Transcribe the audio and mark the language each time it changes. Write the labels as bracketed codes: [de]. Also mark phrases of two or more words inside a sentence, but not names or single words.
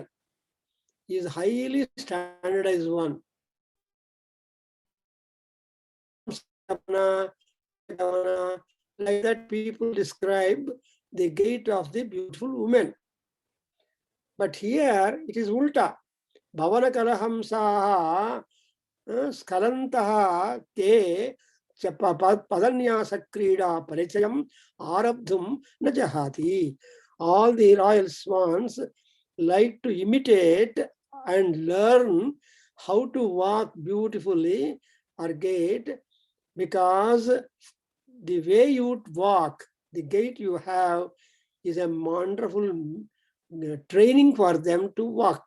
[en] Is highly standardized one. Like that, people describe the gait of the beautiful woman. But here it is ulta. [sa] Bhavana Kalahamsaha Skalantaha te Padanyasa Krida Parichayam Arabdhum Najahati. [en] All the royal swans like to imitate and learn how to walk beautifully or gait, because the way you walk, the gait you have is a wonderful training for them to walk.